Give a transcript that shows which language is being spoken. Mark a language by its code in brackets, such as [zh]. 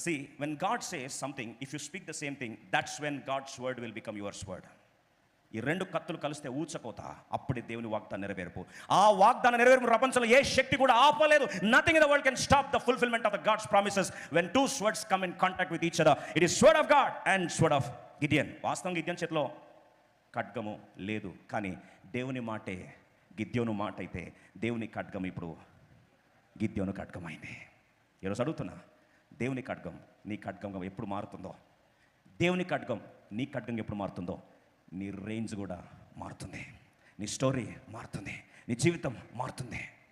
[en] See, when God says something, if you speak the same thing, that's when God's word will become yours word. [te] ఈ 2 కత్తులు కలిస్తే ఊచకోత, అప్పుడే దేవుని వాగ్దానం నెరవేర్పు. ఆ వాగ్దానం నెరవేర్పు ప్రపంచంలో ఏ శక్తి కూడా ఆపలేదు. [en] Nothing in the world can stop the fulfilment of the God's promises when 2 swords come in contact with each other. It is sword of God and sword of Gideon. [te] వాస్తవం గిద్యోను చేతిలో ఖడ్గము లేదు, కానీ దేవుని మాటే గిద్యోను మాట అయితే దేవుని ఖడ్గం ఇప్పుడు గిద్యోను ఖడ్గమైంది. ఈరోజు అడుగుతున్నా, దేవుని ఖడ్గం నీ ఖడ్గంగా ఎప్పుడు మారుతుందో, దేవుని ఖడ్గం నీ ఖడ్గంగా ఎప్పుడు మారుతుందో, నీ రేంజ్ కూడా మారుతుంది, నీ స్టోరీ మారుతుంది, నీ జీవితం మారుతుంది.